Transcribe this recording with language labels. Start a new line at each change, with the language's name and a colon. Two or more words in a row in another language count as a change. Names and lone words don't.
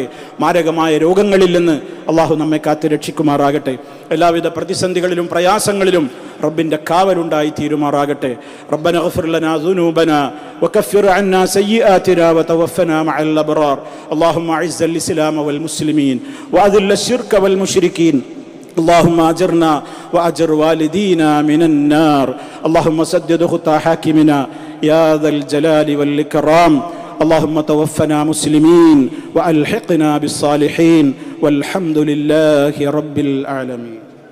Malayalam: മാരകമായ രോഗങ്ങളിൽ നിന്ന് അള്ളാഹു നമ്മെ കാത്ത് രക്ഷിക്കുമാറാകട്ടെ. എല്ലാവിധ പ്രതിസന്ധികളിലും പ്രയാസങ്ങളിലും റബ്ബിന്റെ കാവലുണ്ടായി തീരുമാറാകട്ടെ.
Arabic: ربنا اغفر لنا ذنوبنا وكفر عنا سيئاتنا وتوفنا مع الأبرار. اللهم أعز الإسلام والمسلمين وأذل الشرك والمشركين. اللهم أجرنا وأجر والدينا من النار. اللهم سدد خطى حاكمنا يا ذا الجلال والإكرام. اللهم توفنا مسلمين وألحقنا بالصالحين والحمد لله رب العالمين.